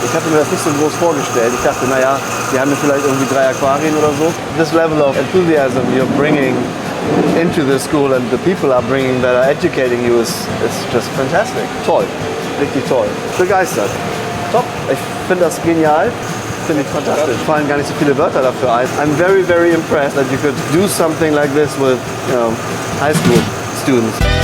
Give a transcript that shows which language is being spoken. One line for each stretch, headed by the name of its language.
German: hatte mir das nicht so groß vorgestellt. Ich dachte, naja, wir haben ja vielleicht irgendwie 3 Aquarien oder so.
English: This level of enthusiasm you're bringing into the school and the people are bringing that are educating you is just fantastic.
German: Toll, richtig toll. Begeistert. Top, ich finde das genial. Finde ich fantastisch. Fallen gar nicht so viele Wörter dafür ein.
English: I'm very, very impressed that you could do something like this with, you know, high school students.